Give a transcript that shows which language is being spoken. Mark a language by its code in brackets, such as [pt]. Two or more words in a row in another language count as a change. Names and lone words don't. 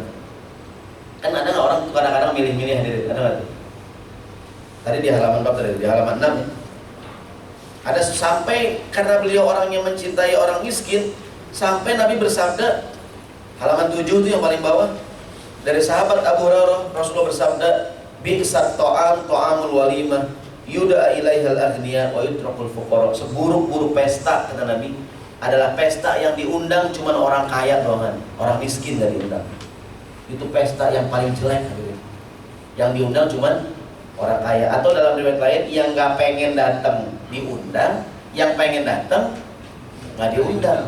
[id] Kan ada nggak orang kadang-kadang milih-milih hadirin, ada nggak tuh? Tadi di halaman berapa tadi? Di halaman 6 ya? Ada sampai karena beliau orang yang mencintai orang miskin, sampai Nabi bersabda, halaman 7 itu yang paling bawah, dari sahabat Abu Hurairah, Rasulullah bersabda, [ar] بئس طعام الوليمة يدعى إليها الأغنياء ويترك الفقراء. [id] Seburuk-buruk pesta, kata Nabi, adalah pesta yang diundang cuma orang kaya doang, orang miskin gak diundang. Itu pesta yang paling jelek, yang diundang cuma orang kaya. Atau dalam riwayat lain, yang gak pengen datang diundang, yang pengen datang nggak diundang.